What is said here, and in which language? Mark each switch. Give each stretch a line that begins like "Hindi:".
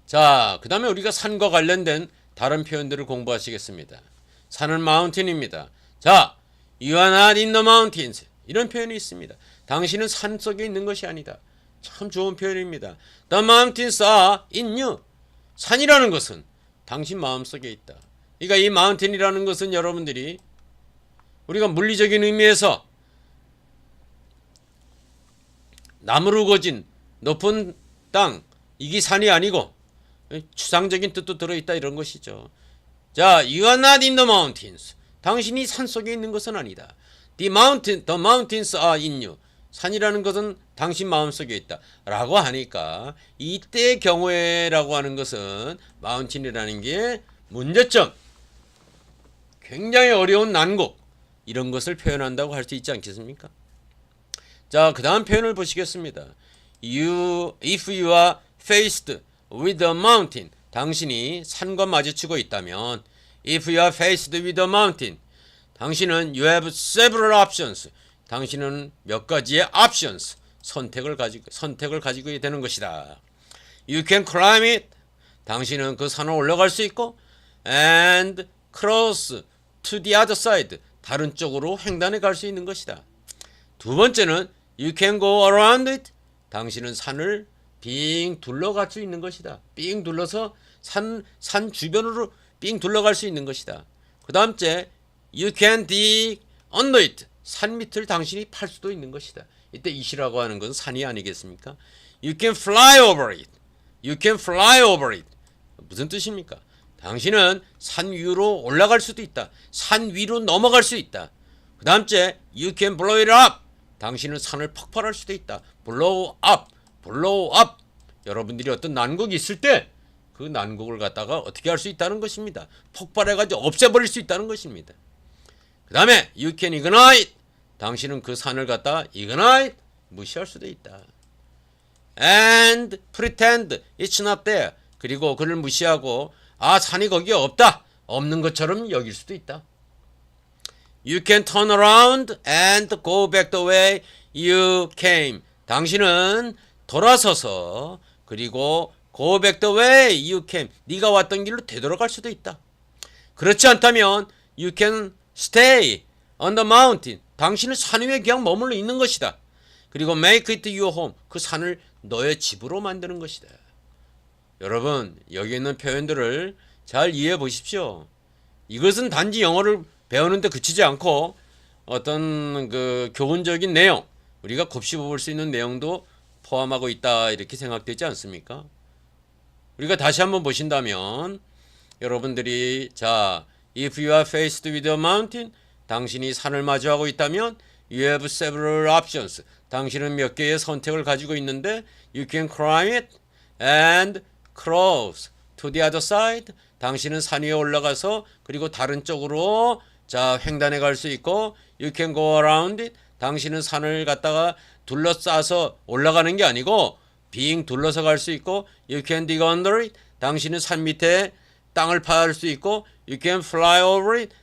Korean: 자, 그 다음에 우리가 산과 관련된 다른 표현들을 공부하시겠습니다. 산은 mountain입니다.
English: 자, you are not in the mountains.
Korean: 이런 표현이 있습니다. 당신은 산 속에 있는 것이 아니다. 참 좋은 표현입니다.
English: The mountains are in you.
Korean: 산이라는 것은 당신 마음속에 있다. 그러니까 이 mountain이라는 것은 여러분들이 우리가 물리적인 의미에서 나무로 우거진 높은 땅, 이게 산이 아니고 추상적인 뜻도 들어있다 이런 것이죠.
English: 자, you are not in the mountains.
Korean: 당신이 산 속에 있는 것은 아니다.
English: The mountains are in you.
Korean: 산이라는 것은 당신 마음속에 있다 라고 하니까 이때의 경우에라고 하는 것은 mountain이라는 게 문제점, 굉장히 어려운 난국, 이런 것을 표현한다고 할 수 있지 않겠습니까? 자, 그 다음 표현을 보시겠습니다.
English: If you are faced with a mountain.
Korean: 당신이 산과 마주치고 있다면
English: If you are faced with a mountain.
Korean: 당신은
English: you have several options.
Korean: 당신은 몇 가지의 options, 선택을 가지고 되는 것이다.
English: You can climb it.
Korean: 당신은 그 산을 올라갈 수 있고
English: and cross to the other side.
Korean: 다른 쪽으로 횡단해 갈 수 있는 것이다. 두 번째는
English: you can go around it.
Korean: 당신은 산을 빙 둘러갈 수 있는 것이다. 빙 둘러서 산 주변으로 빙 둘러갈 수 있는 것이다. 그 다음째
English: you can dig under it.
Korean: 산 밑을 당신이 팔 수도 있는 것이다. 이때 it이라고 하는 것은 산이 아니겠습니까?
English: You can fly over it. You can fly over it.
Korean: 무슨 뜻입니까? 당신은 산 위로 올라갈 수도 있다. 산 위로 넘어갈 수 있다. 그 다음째
English: you can blow it up.
Korean: 당신은 산을 폭발할 수도 있다.
English: blow up, blow up.
Korean: 여러분들이 어떤 난국이 있을 때 그 난국을 갖다가 어떻게 할 수 있다는 것입니다. 폭발해가지고 없애버릴 수 있다는 것입니다. 그 다음에
English: you can ignite.
Korean: 당신은 그 산을 갖다가 ignite, 무시할 수도 있다.
English: and pretend it's not there.
Korean: 그리고 그를 무시하고 산이 거기에 없다, 없는 것처럼 여길 수도 있다.
English: You can turn around and go back the way you came.
Korean: 당신은 돌아서서 그리고
English: go back the way you came.
Korean: 네가 왔던 길로 되돌아갈 수도 있다. 그렇지 않다면
English: you can stay on the mountain.
Korean: 당신은 산 위에 그냥 머물러 있는 것이다. 그리고
English: make it your home.
Korean: 그 산을 너의 집으로 만드는 것이다. 여러분, 여기 있는 표현들을 잘 이해해 보십시오. 이것은 단지 영어를 배우는데 그치지 않고 어떤 그 교훈적인 내용, 우리가 곱씹어 볼 수 있는 내용도 포함하고 있다, 이렇게 생각되지 않습니까? 우리가 다시 한번 보신다면 여러분들이 자,
English: if you are faced with a mountain,
Korean: 당신이 산을 마주하고 있다면
English: you have several options.
Korean: 당신은 몇 개의 선택을 가지고 있는데
English: you can climb it and cross to the other side.
Korean: 당신은 산 위에 올라가서 그리고 다른 쪽으로 자, 횡단해 갈 수 있고
English: you can go around it.
Korean: 당신은 산을 갖다가 둘러싸서 올라가는 게 아니고 빙 둘러서 갈 수 있고
English: you can dig under it.
Korean: 당신은 산 밑에 땅을 파할 수 있고
English: you can fly over it.